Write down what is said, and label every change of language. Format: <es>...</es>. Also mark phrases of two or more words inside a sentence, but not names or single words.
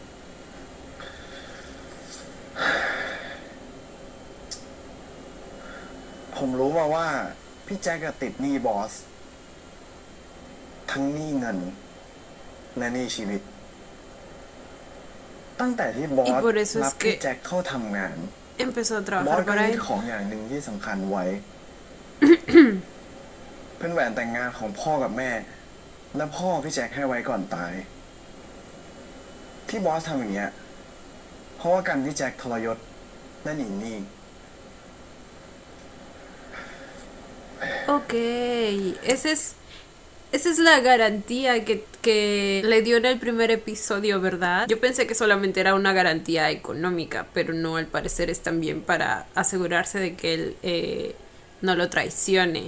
<th>ผมรู้มาว่า พี่แจ็คอะติดหนี้บอส ทั้งหนี้เงิน และหนี้ชีวิต ตั้งแต่ที่บอส</th> <es>Y por eso es</es> <th>รับพี่</th> <es>que</es> <th>แจ็คเข้าทำงาน</th> <es>empezó a</es> <th>บอส</th> <es>trabajar</es> <th>ก็</th> <es>para</es> <th>ยึด</th> <es>él.</es> <th>ของอย่างหนึ่งที่สำคัญไว้ เป็นแหวนแต่งงานของพ่อกับแม่ และพ่อพี่แจ็คให้ไว้ก่อนตาย ที่บอสทำอย่างเงี้ย เพราะว่ากันพี่แจ็คทรยศและหนีหนี้</th> <es>Ok, esa es la garantía que le dio en el primer episodio, ¿verdad? Yo pensé que solamente era una garantía económica, pero no, al parecer es también para asegurarse de que él no lo traicione.</es>